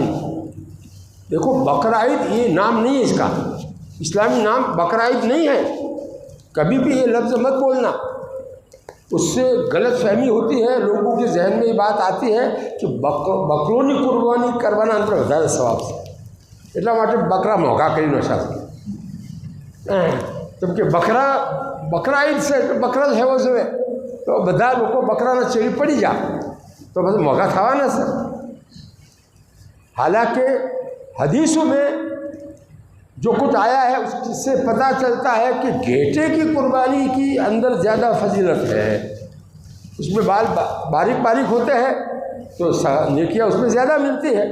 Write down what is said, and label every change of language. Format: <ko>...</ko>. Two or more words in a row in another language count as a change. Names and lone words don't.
<ur>دیکھو بقرعید یہ نام نہیں ہے، اس کا اسلامی نام بقرعید نہیں ہے، کبھی بھی یہ لفظ مت بولنا، اس سے غلط فہمی ہوتی ہے، لوگوں کے ذہن میں یہ بات آتی ہے کہ بکروں کی قربانی کروانا اندر زیادہ ثواب سے</ur> <gu>એટલા માટે બકરા મોંઘા કરી ન શકે। કેમ કે બકરા ઈદ છે તો બકરા જ હેવો જોઈએ, તો બધા લોકો બકરાના ચેડી પડી જા તો પછી મોંઘા થવાના છે।</gu> <ur>حالانکہ حدیثوں میں جو کچھ آیا ہے اس سے پتہ چلتا ہے کہ گھیٹے کی قربانی کی اندر زیادہ فضیلت ہے، اس میں بال باریک باریک ہوتے ہیں تو نیکیاں اس میں زیادہ ملتی ہے۔</ur>